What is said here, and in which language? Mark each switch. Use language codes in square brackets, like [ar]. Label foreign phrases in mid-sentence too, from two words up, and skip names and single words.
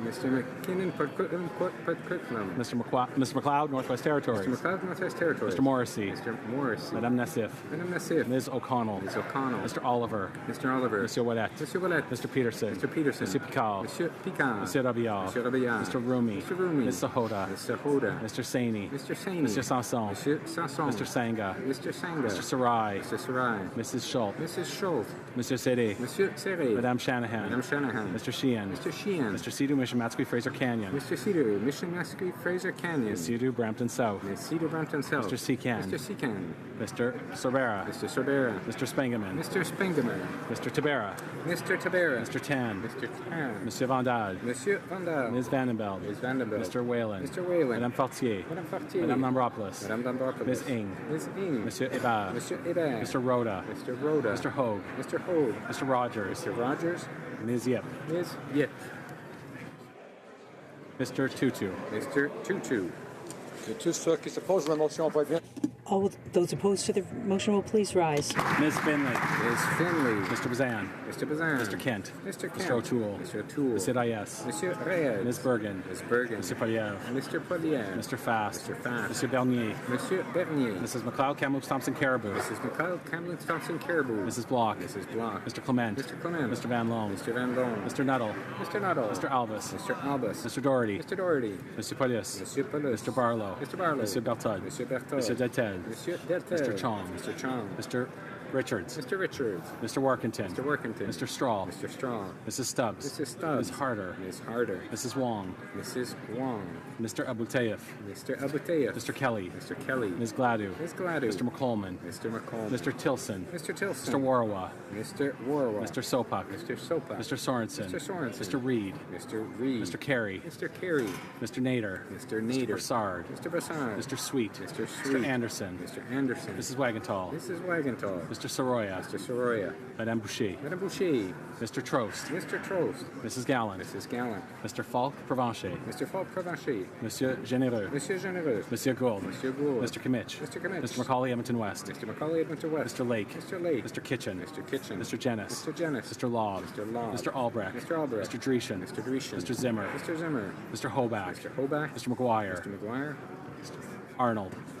[en] Mr. McKinnon, Coquitlam. Mr. McLeod, Northwest Territories. Mr. McLeod, Northwest Territories. Mr. Morrissey. Mr. Morrissey. Madame Nassif. Madame Nassif. Ms. O'Connell. Ms. O'Connell. Mr. Oliver. Mr. Oliver. Monsieur Ouellet. Monsieur Ouellet. Mr. Peterson. Mr. Peterson. Monsieur Picard. Monsieur Picard. Monsieur Rabillard. Monsieur Rabillard. Mr. Rumi. Mr. Rumi. Ms. Sahota. Mr. Hoda. Mr. Saini. Mr. Saini. Monsieur Sanson. Monsieur Sanson. Mr. Sanga. Mr. Sanga. Mr. Sarai. Mr. Sarai. Mrs. Schultz. Mrs. Schultz. Monsieur Serre. Monsieur Serre. Madame Shanahan. Madame Shanahan. Mr. Sheehan. Mr. Sheehan. Mr. Sidhu, Mishimatsky, Fraser Canyon. Mr. Cedar. Mishimatsky, Fraser Canyon. Ms. Sidhu, Brampton South. Ms. Cedar, Brampton South. Mr. Secan. Mr. Secan. Mr. Sorbera. Mr. Sorbera. Mr. Spengeman. Mr. Spengeman. Mr. Tabera. Mr. Tabera. Mr. Tan. Mr. Tan. Monsieur Vandal. Monsieur Vandal. Ms. Vandenbeld. Ms. Vandenbeld. Mr. Whalen. Mr. Whalen. Madame Fortier. Madame Fortier. Madame Lambropoulos. Madame Lambropoulos. Ms. Ing. Ms. Ing. Monsieur Hébert. Monsieur Hébert. Mr. Rhoda. Mr. Rhoda. Mr. Hogue. Mr. Hogue. Mr. Rogers. Mr. Rogers. Ms. Yip. Ms. Yip. Mr. Tutu. Mr. Tutu. [fr] Et tous ceux qui s'opposent à la motion voient bien. [en] All those opposed to the motion will please rise. Ms. Finley. Ms. Finley. Mr. Bazan. Mr. Bazan. Mr. Kent. Mr. Kent. Mr. O'Toole. Mr. O'Toole. Mr. Reyes. Monsieur Reyes. Ms. Bergen. Ms. Bergen. Mr. Poliev. Mr. Poliev. Mr. Fast. Mr. Fast. Mr. Bernier. Monsieur Bernier. Mrs. McLeod, Kamloops, Thompson, Caribou. Mrs. McLeod, Kamloops, Thompson, Caribou. Mrs. Block. Mrs. Block. Mr. Clement. Mr. Clement. Mr. Van Loan. Mr. Van Loan. Mr. Nuttall. Mr. Nuttall. Mr. Albus. Mr. Albus. Mr. Doherty. Mr. Doherty. Mr. Polius. Monsieur Paulus. Mr. Barlow. Mr. Barlow. Mr. Berthold. Monsieur Berthold. Mr. Detel. Monsieur Deltel. Mr. Chong. Mr. Chong. Mr. Richards. Mr. Richards. Mr. Workington. Mr. Workington. Mr. Straw. Mr. Straw. Mrs. Stubbs. Mrs. Stubbs. Ms. Harder. Ms. Harder. Mrs. Wong. Mrs. Wong. Mr. Abouteyev. Mr. Abouteyev. Mr. Kelly. Mr. Kelly. Ms. Gladue. Ms. Gladue. Mr. McColeman. Mr. McCollum. Mr. Tilson. Mr. Tilson. Mr. Warawa. Mr. Warwa. Mr. Sopak. Mr. Sopak. Mr. Sorensen. Mr. Sorensen. Mr. Reed. Mr. Reed. Mr. Carey. Mr. Carey. Mr. Nader. Mr. Mr. Nader. Brassard. Mr. Brassard. Mr. Sweet. Mr. Mr. Sweet. Anderson. Mr. Anderson. Mrs. Wagenthal. Mrs. Wagenthal. Mr. Soroya. Mr. Soroya. Madame Boucher. Madame Boucher. Mr. Trost. Mr. Trost. Mrs. Gallant. Mrs. Gallant. Mr. Falk Provencher. Mr. Falk Provencher. Monsieur Généreux. Monsieur Généreux. Monsieur Gould. Monsieur Gould. Mr. Kimmich. Mr. Kimmich. Mr. Macaulay Edmonton West. Mr. Macaulay Edmonton West. Mr. Lake. Mr. Lake. Mr. Kitchen. Mr. Kitchen. Mr. Jennis. Mr. Jennis. Mr. Law. Mr. Law. Mr. Albrecht. Mr. Albrecht. Mr. Dreeshen. Mr. Dreeshen. Mr. Zimmer. Mr. Zimmer. Mr. Hoback. Mr. Hoback. Mr. McGuire. Mr. McGuire. Arnold.